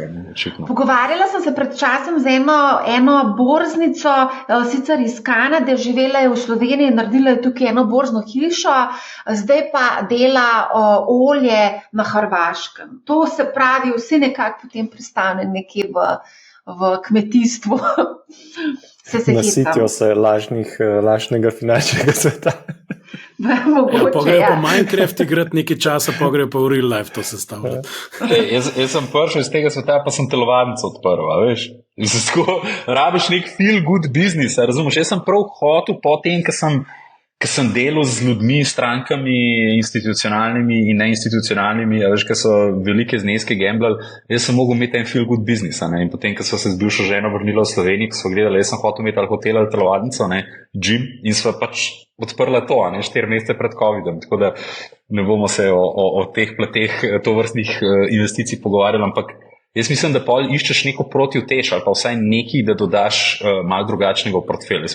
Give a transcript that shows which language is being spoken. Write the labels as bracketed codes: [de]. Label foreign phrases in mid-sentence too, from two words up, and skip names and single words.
[sl] Pogovarjala sem se pred časom z eno borznico, sicer iz Kanade, živela je v Sloveniji, naredila je tukaj eno borzno hišo, zdaj pa dela olje na Hrvaškem. To se pravi, vsi nekako potem pristane nekje v kmetijstvu. Nasitijo se lažnega finančnega sveta. Mogoče, pa Minecraft igrati nekaj časa, pa grejo pa v [en] real life [sl] to sestavljati. Jaz sem prišel iz tega sveta, pa sem telovadnico odprl, veš. Rabiš nek [en] feel good business, [sl] razumeš? Jaz sem prav hotel po tem, ker sem delal z ljudmi, strankami, institucionalnimi in neinstitucionalnimi, veš, ker so velike zneske gamblali, jaz sem mogel imeti en [en] feel good business, [sl] ne? In potem, ker so se z bivšo ženo vrnila v Sloveniji, ko so gledali, jaz sem hotel imeti ali hotel ali telovadnico, ne, gym, in sva pač odprla to, ne, 4 mesece pred covidom, tako da ne bomo se o teh plateh tovrstnih investicij pogovarjali, ampak jaz mislim, da pol iščeš neko protivtež ali pa vsaj nekaj, da dodaš malo drugačnega v portfelj.